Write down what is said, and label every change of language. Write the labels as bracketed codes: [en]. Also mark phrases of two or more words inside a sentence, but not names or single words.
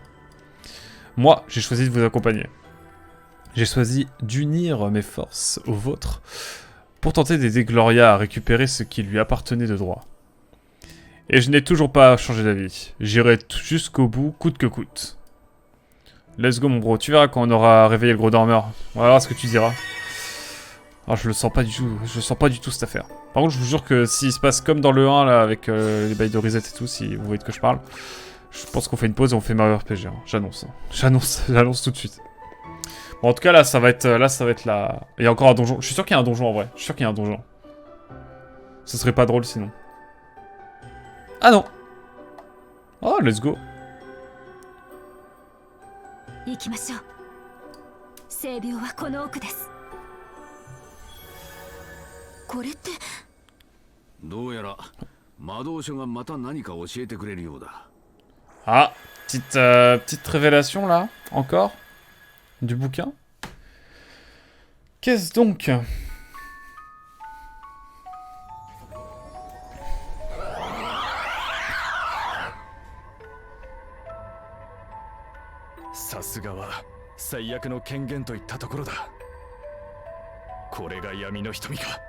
[fr] Moi, j'ai choisi de vous accompagner. J'ai choisi d'unir mes forces aux vôtres pour tenter d'aider Gloria à récupérer ce qui lui appartenait de droit. Et je n'ai toujours pas changé d'avis. J'irai jusqu'au bout, coûte que coûte. [en] Let's go [fr] mon bro, tu verras quand on aura réveillé le gros dormeur. On va voir ce que tu diras. Ah, je le sens pas du tout, je sens pas du tout cette affaire. Par contre, je vous jure que s'il se passe comme dans le 1 là, avec les bails de reset et tout, si vous voyez de quoi je parle, je pense qu'on fait une pause et on fait Mario RPG. Hein. J'annonce, hein. J'annonce tout de suite. Bon, en tout cas, là, ça va être la... Il y a encore un donjon. Je suis sûr qu'il y a un donjon en vrai. Je suis sûr qu'il y a un donjon. Ce serait pas drôle sinon. Ah non. Oh, [en] let's go. [ja] 行きましょう。聖病はこの奥です。これって。どうやら魔導書がまた何か教えてくれるようだ。 [fr] Ah, petite révélation là, encore. Du bouquin. Qu'est-ce donc? [ja] さすがは最悪の権限といったところだ。これが闇の瞳か。